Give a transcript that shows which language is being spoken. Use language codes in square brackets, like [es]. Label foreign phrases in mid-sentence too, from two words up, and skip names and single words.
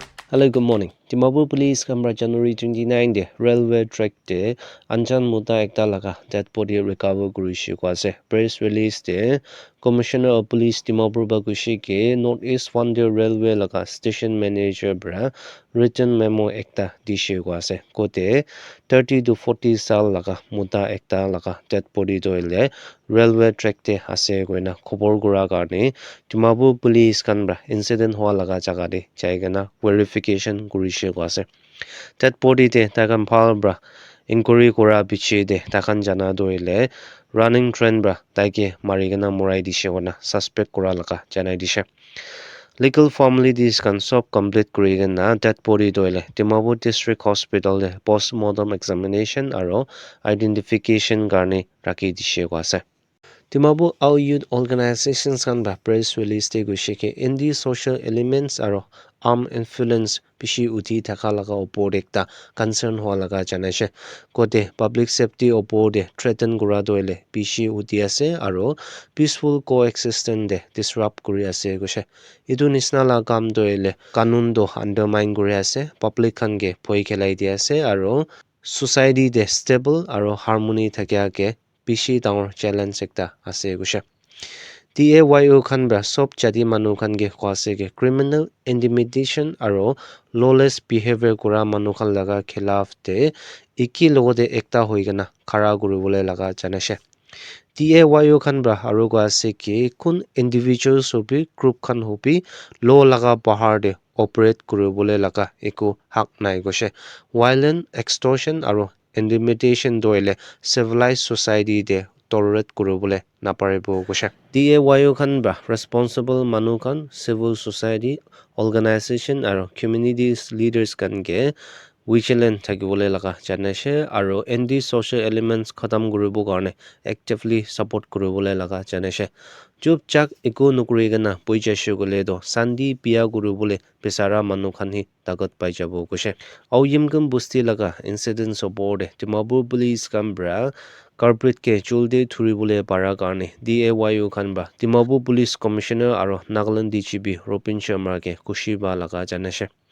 [nag] Hello, good morning. Timabur Police Camera January 29 de [en] railway track [nag] de Anjan Muda ekta laga [en] dead body [nag] recover gurushi kwase. [en] Press release [nag] de Commissioner of Police Timabur Bagushi ke Northeast Wonder Railway laga [en] station manager [nag] bra [en] written memo [nag] ekta dishe kwase. Kote 30 to 40 sal laga muda ekta laga dead body doile [en] railway track [nag] de ase goina khobor gura karne Timabur Police Camera incident hoa laga jaga de jaigana verification kurishe kwase. That body de takan phal bra inquiry kora biche de takan jana doile [en] running train [nag] bra taike marigana morai dishe wana suspect kora laka janai dishe. [en] Legal formalities [nag] kan sob complete kurigana that body doile Timabur District Hospital de [en] postmortem examination [nag] aro identification garne raki dishe kwase. Timabur our [en] youth organizations [nag] kan ba [en] press release [nag] de gushike [en] in these social elements [nag] aro [en] arm influence [nag] pishi uti thaka laga opor ekta concern hoa laga janase kote [en] public safety [nag] opor de threaten gura doile pishi uti ase aro [en] peaceful coexistence [nag] de disrupt kuri ase goshe idu nisna la kam doile kanun do undermine kuri ase public khan ge phoi khelai di ase aro society de stable aro harmony thakya ke pishi dangor challenge ekta ase goshe TAYO khan bra sob jati manu khan ge kwase ge [en] criminal intimidation [nag] aro [en] lawless behavior [nag] kura manu khan laga khilaf te iki logode ekta hoigena khara kuribole laga janase TAYO khan bra aro kwase ki kun individuals hobi group khan hobi law laga bahar de operate kuribole laga eku hak nai goshe [en] violent extortion [nag] aro intimidation doile [en] civilized society [nag] de tolerate kuribole naparibo goshe TAYO khan bra responsible manu khan [en] civil society organization [nag] aro [en] communities leaders [nag] kan ge vigilant thakibole laga janase aro ND [en] social elements [nag] khatam kuribo karne [en] actively support [nag] kuribole laga janase chup chak eku nukuri gana poijashu gole do sandi pia kuribole besara manu khan hi tagat pai jabo goshe au yimgam busti laga incidents obode Timabur police kambra corporate ke chulde thuribole para karne DAYO khan ba Timabur [en] police commissioner [nag] aro Nagaland DGP Ropin Sharma ke kushi ba laga janase